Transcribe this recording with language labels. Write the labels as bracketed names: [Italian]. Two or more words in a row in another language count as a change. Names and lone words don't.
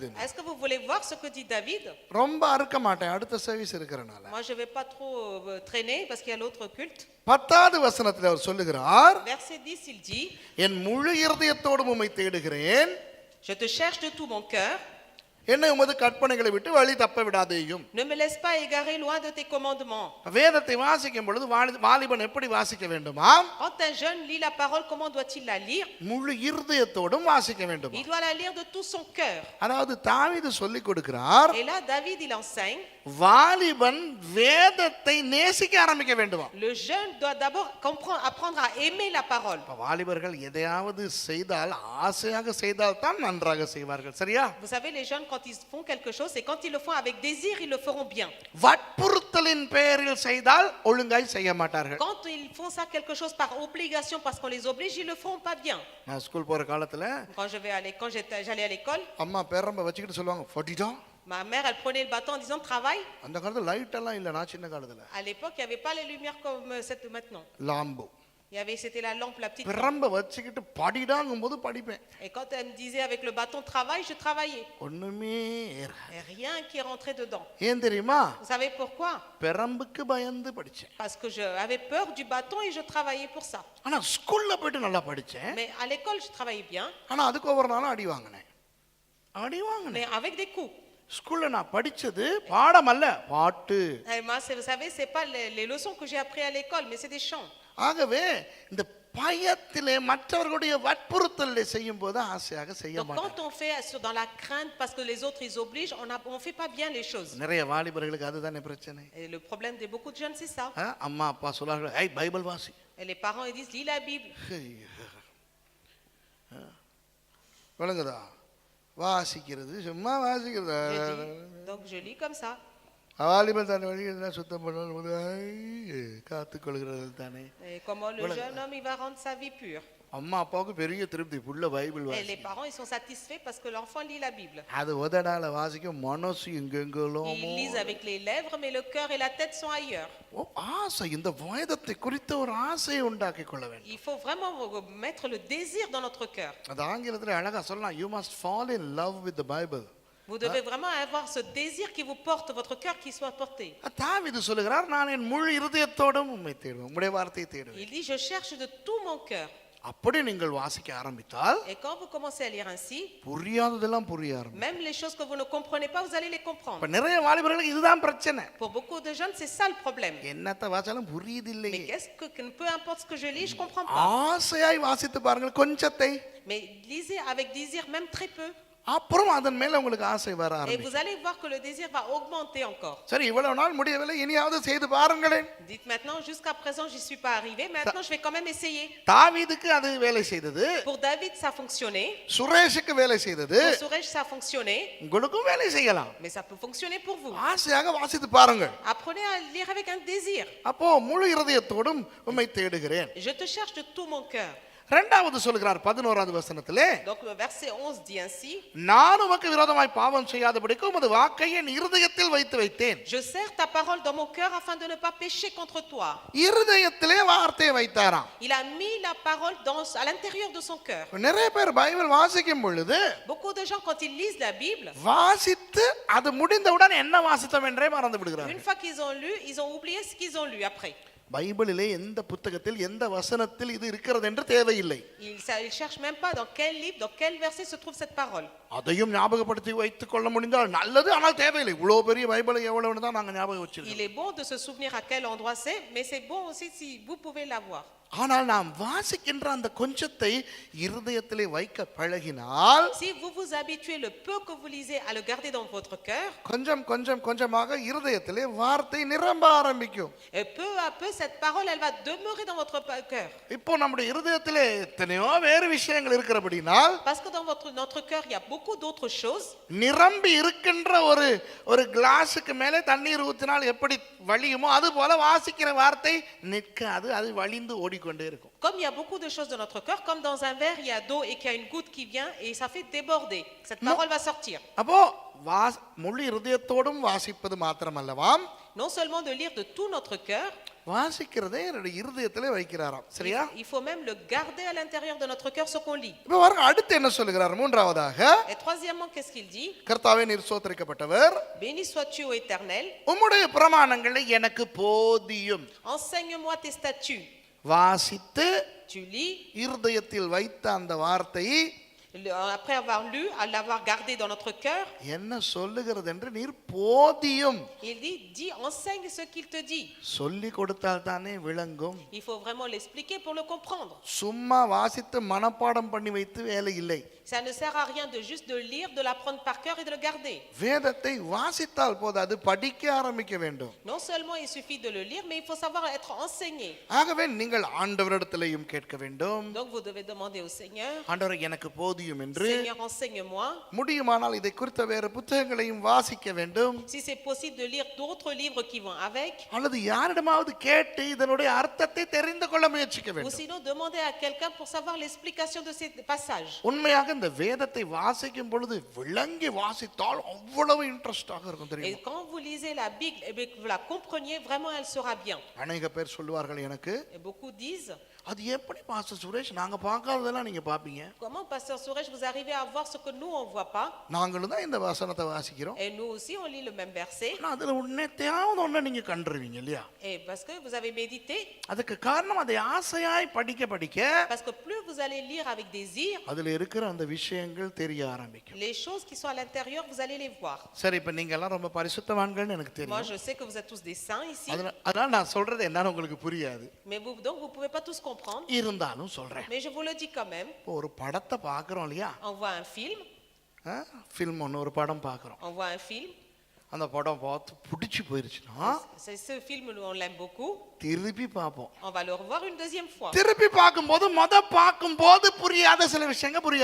[French] Est-ce que vous voulez voir ce que dit David? [Tamil] ரொம்ப அறுக்க மாட்டேன், அடுத்த சர்வீஸ் இருக்கறனால. [French] Moi, je vais pas trop traîner parce qu'il y a l'autre culte. [Tamil] 10வது வசனத்தில் அவர் சொல்லுகிறார், [French] Verset 10, il dit, [Tamil] என் முழு இருதயத்தோடும் உம்மை தேடுகிறேன், [French] je te cherche de tout mon cœur. [Tamil] என்னை உமது கற்பனைகளை விட்டு வழி தப்ப விடாதேயும். [French] Ne me laisse pas égarer loin de tes commandements. [Tamil] வேதத்தை வாசிக்கும் பொழுது வாலிபன் எப்படி வாசிக்க வேண்டுமா? [French] Quand un jeune lit la parole, comment doit-il la lire? [Tamil] முழு இருதயத்தோடும் வாசிக்க வேண்டும். [French] Il doit la lire de tout son cœur. [Tamil] அதாவது தாவீது சொல்லிக் கொடுக்கிறார், [French] Et là, David, il enseigne. [Tamil] வாலிபன் வேதத்தை நேசிக்க ஆரம்பிக்க வேண்டுமா? [French] Le jeune doit d'abord apprendre à aimer la parole. [Tamil] வாலிபர்கள் எதையாவது செய்தால் ஆசையாக செய்தால் தான் நன்றாக செய்வார்கள், சரியா? [French] Vous savez, les jeunes, quand ils font quelque chose, et quand ils le font avec désir, ils le feront bien. [Tamil] வற்புறுத்தலின் பெயரில் செய்தால் ஒழுங்காய் செய்ய மாட்டார்கள். [French] Quand ils font ça quelque chose par obligation, parce qu'on les oblige, ils le feront pas bien. [Tamil] நான் ஸ்கூல் போற காலத்துல [French] Quand j'allais à l'école, [Tamil] அம்மா பேரம்ப வச்சுக்கிட்டு சொல்லுவாங்க, "ஃபட்டிடா." [French] ma mère, elle prenait le bâton en disant travail. [Tamil] அந்த காலத்துல லைட் எல்லாம் இல்ல, நான் சின்ன காலத்துல [French] À l'époque, il n'y avait pas les lumières comme cette maintenant. [Tamil] லாம்பு. [French] C'était la lampe, la petite lampe. [Tamil] பிரம்ப வச்சுக்கிட்டு படிடாங்கும் போது படிப்பேன். [French] Et quand elle me disait avec le bâton travail, je travaillais. [Tamil] ஒண்ணுமே ஏறாது. [French] Et rien qui rentrait dedans. [Tamil] ஏன் தெரியுமா? [French] Vous savez pourquoi? [Tamil] பிரம்புக்கு பயந்து படிச்சேன். [French] Parce que j'avais peur du bâton et je travaillais pour ça. [Tamil] ஆனா ஸ்கூல்ல போயிட்டு நல்லா படிச்சேன். [French] Mais à l'école, je travaillais bien, [Tamil] ஆனா அதுக்கு ஒவ்வொரு நாளும் அடி வாங்கினேன். [French] mais avec des coups. [Tamil] ஸ்கூல்ல நான் படிச்சது பாடம் அல்ல, பாட்டு. [French] Et moi, vous savez, c'est pas les leçons que j'ai appris à l'école, mais c'est des chants. [Tamil] ஆகவே இந்த பயத்திலே மற்றவர்களுடைய வற்புறுத்தலை செய்யும் போது ஆசையாக செய்ய [French] Donc [Tamil] மாட்டேன். [French] quand on fait dans la crainte parce que les autres ils obligent, on fait pas bien les choses. [Tamil] நிறைய வாலிபர்களுக்கு அதுதானே பிரச்சனை. [French] Et le problème de beaucoup de jeunes, c'est ça. [Tamil] அம்மா அப்பா சொல்றாங்க, "ஏய் பைபிள் வாசி." [French] Et les parents ils disent lis la Bible. [Tamil] விளங்குதா? வாசிக்கிறது சும்மா வாசிக்கிறது. [French] Donc je lis comme ça. [Tamil] வாலிபன் தன் வழி என்ன சுத்தம் பண்ணுவது காத்துக்கொள்கிறது தானே. [French] Et comment le jeune homme il va rendre sa vie pure. [Tamil] அம்மா அப்பாவுக்கு பெரிய திருப்தி, புள்ள பைபிள் [French] Et [Tamil] வாசி. [French] les parents ils sont satisfaits parce que l'enfant lit la Bible. [Tamil] அது உதடால வாசிக்கும், மனசு எங்கெங்கெல்லாம். [French] Ils lisent avec les lèvres mais le cœur et la tête sont ailleurs. [Tamil] ஆசை, இந்த வேதத்தை குறித்த ஒரு ஆசையை உண்டாக்கி கொள்ள வேண்டும். [French] Il faut vraiment mettre le désir dans notre cœur. [Tamil] அது ஆங்கிலத்தில் அழகா சொல்லலாம், [English] you must fall in love with the Bible. [French] Vous devez vraiment avoir ce désir qui vous porte, votre cœur qui soit porté. [Tamil] தாவீது சொல்லுகிறார், நான் என் முழு இருதயத்தோடும் உம்மை தேடுவேன், உம்முடைய வார்த்தையை தேடுவேன். [French] Il dit je cherche de tout mon cœur. [Tamil] அப்படி நீங்கள் வாசிக்க ஆரம்பித்தால் [French] Et quand vous commencez à lire ainsi, [Tamil] புரியாததெல்லாம் புரிய ஆரம்பிக்கும். [French] même les choses que vous ne comprenez pas, vous allez les comprendre. [Tamil] இப்ப நிறைய வாலிபர்களுக்கு இதுதான் பிரச்சனை. [French] Pour beaucoup de jeunes, c'est ça le problème. [Tamil] என்னத்த வாசாலும் புரியுதில்லை. [French] Mais peu importe ce que je lis, je comprends pas. [Tamil] ஆசையாய் வாசித்து பாருங்கள் கொஞ்சத்தை. [French] Mais lisez avec désir, même très peu. [Tamil] அப்புறம் அதன் மேல உங்களுக்கு ஆசை வர [French] Et [Tamil] ஆரம்பிக்கும். [French] vous allez voir que le désir va augmenter encore. [Tamil] சரி, இவ்வளவு நாள் முடியவில்லை, இனியாவது செய்து பாருங்களேன். [French] Dites maintenant, jusqu'à présent, j'y suis pas arrivé. Maintenant, je vais quand même essayer. [Tamil] தாவீதுக்கு அது வேலை செய்தது. [French] Pour David, ça a fonctionné. [Tamil] சுரேஷுக்கு வேலை செய்தது. [French] Pour Suresh, ça a fonctionné. [Tamil] உங்களுக்கும் வேலை செய்யலாம். [French] Mais ça peut fonctionner pour vous. [Tamil] ஆசையாக வாசித்து பாருங்கள். [French] Apprenez à lire avec un désir. [Tamil] அப்போ முழு இருதயத்தோடும் உம்மை தேடுகிறேன். [French] Je te cherche de tout mon cœur. [Tamil] இரண்டாவது சொல்கிறார் 11வது வசனத்திலே, [French] Donc le verset 11 dit ainsi, [Tamil] நான் உமக்கு விரோதமாய் பாவம் செய்யாதபடிக்கு உமது வாக்கை என் இருதயத்தில் வைத்து வைத்தேன். [French] je serre ta parole dans mon cœur afin de ne pas pécher contre toi. [Tamil] இருதயத்திலே வார்த்தையை வைத்தாராம். [French] Il a mis la parole à l'intérieur de son cœur. [Tamil] நிறைய பேர் பைபிள் வாசிக்கும் பொழுது [French] Beaucoup de gens quand ils lisent la Bible, [Tamil] வாசித்து அது முடிந்தவுடன் என்ன வாசித்தோம் என்றே மறந்து [French] une [Tamil] விடுகிறார்கள். [French] fois qu'ils ont lu, ils ont oublié ce qu'ils ont lu après. [Tamil] பைபிளிலே எந்த புத்தகத்தில் எந்த வசனத்தில் இது இருக்கிறது என்று தேவையில்லை. [French] Ils cherchent même pas dans quel livre, dans quel verset se trouve cette parole. [Tamil] அதையும் ஞாபகப்படுத்தி வைத்துக் கொள்ள முடிந்தால் நல்லது, ஆனால் தேவையில்லை. இவ்வளவு பெரிய பைபிளை எவ்வளவுன்னு தான் நாங்க ஞாபகம் வச்சிருக்கோம். [French] Il est bon de se souvenir à quel endroit c'est, mais c'est bon aussi si vous pouvez l'avoir. [Tamil] ஆனால் நாம் வாசிக்கின்ற அந்த கொஞ்சத்தை இருதயத்திலே வைக்க பழகினால், [French] Si vous vous habituez le peu que vous lisez à le garder dans votre cœur, [Tamil] கொஞ்சம் கொஞ்சம் கொஞ்சமாக இருதயத்திலே வார்த்தை நிரம்ப ஆரம்பிக்கும். [French] et peu à peu cette parole elle va demeurer dans votre cœur. [Tamil] இப்போ நம்முடைய இருதயத்திலே எத்தனையோ வேறு விஷயங்கள் இருக்கிறபடினால், [French] Parce que dans notre cœur il y a beaucoup d'autres choses. [Tamil] நிரம்பி இருக்கின்ற ஒரு கிளாஸுக்கு மேலே தண்ணீர் ஊற்றினால் எப்படி வழியுமோ அது போல வாசிக்கிற வார்த்தை நிற்காது, அது வழிந்து ஓடிக்கொண்டே இருக்கும். [French] Comme il y a beaucoup de choses dans notre cœur, comme dans un verre il y a d'eau et qu'il y a une goutte qui vient et ça fait déborder, cette parole va sortir. [Tamil] அப்போ முழு இருதயத்தோடும் வாசிப்பது மாத்திரமல்லவாம், Non seulement de lire de tout notre cœur, வாசிக்கிறதே என்னுடைய இருதயத்திலே வைக்கிறாராம். சரியா? [French] il faut même le garder à l'intérieur de notre cœur ce qu'on lit. [Tamil] இப்போ பாருங்க, அடுத்து என்ன சொல்லுகிறார்? மூன்றாவதாக, [French] Et troisièmement, qu'est-ce qu'il dit? [Tamil] கர்த்தாவே நீர் ஸ்தோத்திரிக்கப்பட்டவர், [French] Béni sois-tu ô Éternel, [Tamil] உம்முடைய பிரமாணங்களை எனக்கு போதியும். [French] enseigne-moi tes statuts. [Tamil] வாசித்து [French] Tu lis, [Tamil] இருதயத்தில் வைத்த அந்த வார்த்தை [French] après avoir lu, à l'avoir gardé dans notre cœur, [Tamil] என்ன சொல்லுகிறது என்று நீர் போதியும். [French] il dit, dis, enseigne ce qu'il te dit. [Tamil] சொல்லி கொடுத்தால் தானே விளங்கும். [French] Il faut vraiment l'expliquer pour le comprendre. [Tamil] சும்மா வாசித்து மனப்பாடம் பண்ணி வைத்து வேலை இல்லை. [French] Ça ne sert à rien de juste de lire, de l'apprendre par cœur et de le garder. [Tamil] வேதத்தை வாசித்தால் போதாது, படிக்க ஆரம்பிக்க வேண்டும். [French] Non seulement il suffit de le lire, mais il faut savoir être enseigné. [Tamil] ஆகவே நீங்கள் ஆண்டவரிடத்திலேயும் கேட்க வேண்டும். [French] Donc vous devez demander au Seigneur, [Tamil] ஆண்டவரே எனக்கு போதியும் என்று. [French] Seigneur enseigne-moi. [Tamil] முடியுமானால் இதை குறித்த வேறு புத்தகங்களையும் வாசிக்க வேண்டும். [French] Si c'est possible de lire d'autres livres qui vont avec. [Tamil] அல்லது யாரிடமாவது கேட்டு இதனுடைய அர்த்தத்தை தெரிந்து கொள்ள முயற்சிக்க [French] Ou [Tamil] வேண்டும். [French] sinon demander à quelqu'un pour savoir l'explication de ces passages. [Tamil] உண்மையாக இந்த வேதத்தை வாசிக்கும் பொழுது விளங்கி வாசித்தால் அவ்வளவு இன்ட்ரெஸ்டாக இருக்கும் [French] Et [Tamil] தெரியும். [French] quand vous lisez la Bible et que vous la compreniez, vraiment elle sera bien. [Tamil] அநேக பேர் சொல்லுவார்கள் எனக்கு, [French] Et beaucoup disent, [Tamil] அது எப்படி பாஸ்டர் சுரேஷ் நாங்க பார்க்காததெல்லாம் நீங்க பாப்பீங்க? [French] Comment, pasteur Suresh, vous arrivez à voir ce que nous, on ne voit pas? [Tamil] நாங்களும் தான் இந்த வசனத்தை வாசிக்கிறோம். [French] Et nous aussi, on lit le même verset. [Tamil] ஆனா அதுல உன்னைத்தாவது ஒண்ணு நீங்க கண்டுருவீங்க இல்லையா? [French] Et parce que vous avez médité, [Tamil] அதுக்கு காரணம் அதை ஆசையாய் படிக்க படிக்க [French] parce que plus vous allez lire avec désir, [Tamil] அதுல இருக்கிற அந்த விஷயங்கள் தெரிய ஆரம்பிக்கும். [French] les choses qui sont à l'intérieur, vous allez les voir. [Tamil] சரி, இப்ப நீங்க எல்லாம் ரொம்ப பரிசுத்தவான்கள்னு எனக்கு [French] Moi, [Tamil] தெரியும். [French] je sais que vous êtes tous des saints ici, [Tamil] அதனால நான் சொல்றது என்னன்னு உங்களுக்கு புரியாது. [French] mais vous, donc vous ne pouvez pas tous comprendre. [Tamil] இருந்தாலும் சொல்றேன். [French] Mais je vous le dis quand même. [Tamil] இப்போ ஒரு படத்தை பார்க்குறோம் இல்லையா? [French] On voit un film, [Tamil] ஃபில்ம் ஒன்று ஒரு படம் பார்க்குறோம். [French] on voit un film. [Tamil] அந்த படம் பார்த்து பிடிச்சி போயிருச்சுன்னா [French] Ce film, on l'aime beaucoup. [Tamil] திருப்பி பார்ப்போம். [French] On va le revoir une deuxième fois. [Tamil] திருப்பி பார்க்கும்போது பார்க்கும்போது புரியாத சில விஷயங்கள் புரிய